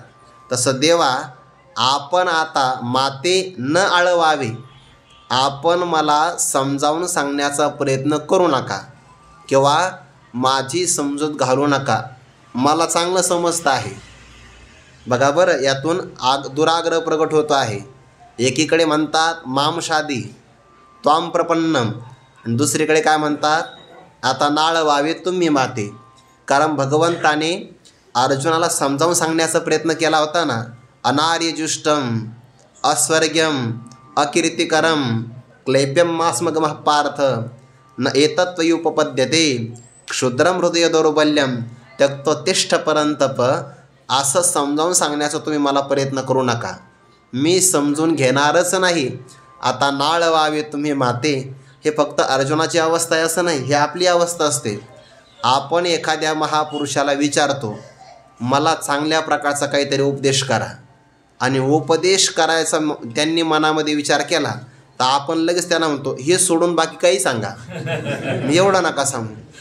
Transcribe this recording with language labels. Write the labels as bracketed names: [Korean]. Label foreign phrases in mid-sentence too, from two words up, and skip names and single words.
[Marathi] तसं देवा आपण आता माते न आळवावे, आपण मला समजावून सांगण्याचा प्रयत्न करू नका किंवा माझी समजूत घालू नका, मला चांगलं समजतं आहे. बघा बरं, यातून दुराग्रह प्रगट होतो आहे. एकीकडे म्हणतात [Sanskrit] मामशादी त्वाम प्रपन्नम, [Marathi] आणि दुसरीकडे काय म्हणतात, आता नाळ व्हावे तुम्ही माते. कारण भगवंताने अर्जुनाला समजावून सांगण्याचा प्रयत्न केला होता ना, [Sanskrit] अनार्यजुष्टम अस्वर्ग्यम अकीर्तिकरम क्लैप्यम मास्मगमः पार्थ न एतत्त्वयुपपद्यते क्षुद्रम हृदय दौर्बल्यम त्यक्तोत्तिष्ठ परंतप. [Marathi] असं समजावून सांगण्याचा तुम्ही मला प्रयत्न करू नका, मी समजून घेणारच नाही. आता नाळ व्हावे तुम्ही माते, हे फक्त अर्जुनाची अवस्था आहे असं नाही, हे आपली अवस्था असते. आपण एखाद्या महापुरुषाला विचारतो, मला चांगल्या प्रकारचा काहीतरी उपदेश करा, आणि उपदेश करायचा त्यांनी मनामध्ये विचार केला तर आपण लगेच त्यांना म्हणतो हे सोडून बाकी काही सांगा, एवढं नका सांगू.